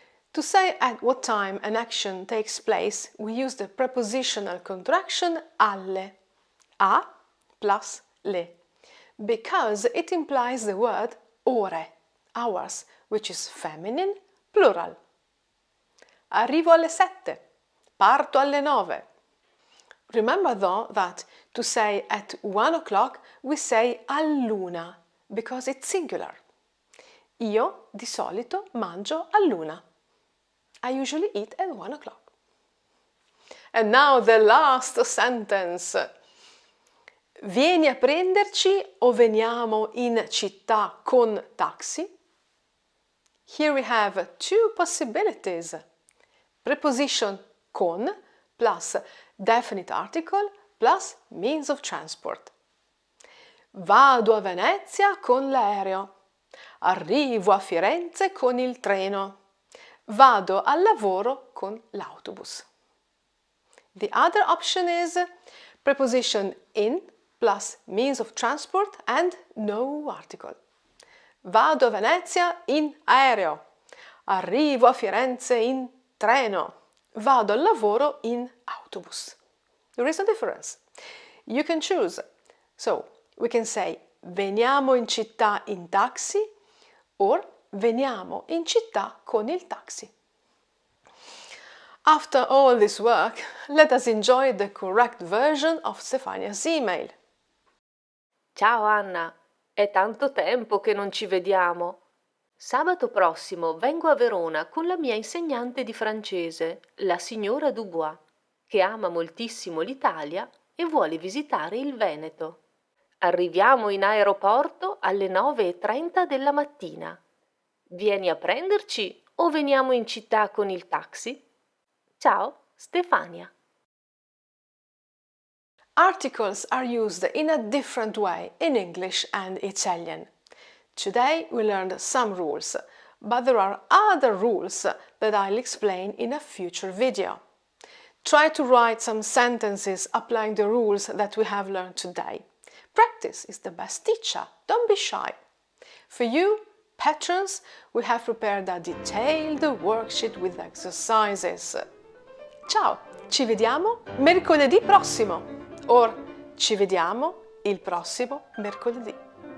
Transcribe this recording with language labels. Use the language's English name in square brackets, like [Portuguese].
[English] To say at what time an action takes place, we use the prepositional contraction alle, a plus le, because it implies the word ore, hours, which is feminine, plural. [Italian] Arrivo alle 7, parto alle 9. [English] Remember though that to say at 1 o'clock we say all'una because it's singular. [Italian] Io di solito mangio all'una. [English] I usually eat at 1 o'clock. And now the last sentence. [Italian] Vieni a prenderci o veniamo in città con taxi? [English] Here we have two possibilities. Preposition con plus definite article plus means of transport. [Italian] Vado a Venezia con l'aereo. Arrivo a Firenze con il treno. Vado al lavoro con l'autobus. [English] The other option is preposition in plus means of transport and no article. [Italian] Vado a Venezia in aereo. Arrivo a Firenze in treno. Vado al lavoro in autobus. [English] There is a difference. You can choose. So, we can say [Italian] veniamo in città in taxi [English] or [Italian] veniamo in città con il taxi. [English] After all this work, let us enjoy the correct version of Stefania's email. [Italian] Ciao Anna, è tanto tempo che non ci vediamo. Sabato prossimo vengo a Verona con la mia insegnante di francese, la signora Dubois, che ama moltissimo l'Italia e vuole visitare il Veneto. Arriviamo in aeroporto alle 9:30 della mattina. Vieni a prenderci o veniamo in città con il taxi? Ciao, Stefania. [English] Articles are used in a different way in English and Italian. Today we learned some rules, but there are other rules that I'll explain in a future video. Try to write some sentences applying the rules that we have learned today. Practice is the best teacher, don't be shy. For you, patrons, we have prepared a detailed worksheet with exercises. [Italian] Ciao, ci vediamo mercoledì prossimo! Or ci vediamo il prossimo mercoledì.